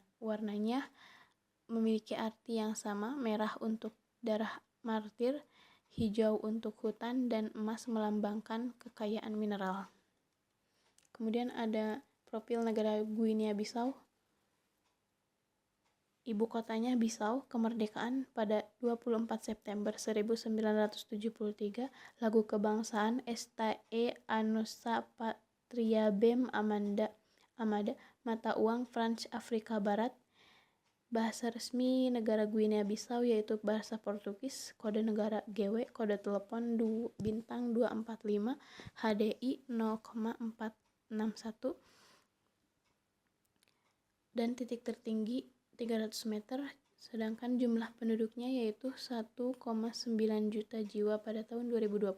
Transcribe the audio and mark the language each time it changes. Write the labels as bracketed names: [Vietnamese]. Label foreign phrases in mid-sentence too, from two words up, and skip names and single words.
[Indonesian] Warnanya memiliki arti yang sama, merah untuk darah martir, hijau untuk hutan, dan emas melambangkan kekayaan mineral. Kemudian ada profil negara Guinea Bissau. Ibu kotanya Bissau, kemerdekaan pada 24 September 1973, lagu kebangsaan Esta e a nossa patria bem amada, mata uang Franc Afrika Barat. Bahasa resmi negara Guinea Bissau yaitu bahasa Portugis, kode negara GW, kode telepon bintang 245, HDI 0,461, dan titik tertinggi 300 meter, sedangkan jumlah penduduknya yaitu 1,9 juta jiwa pada tahun 2020.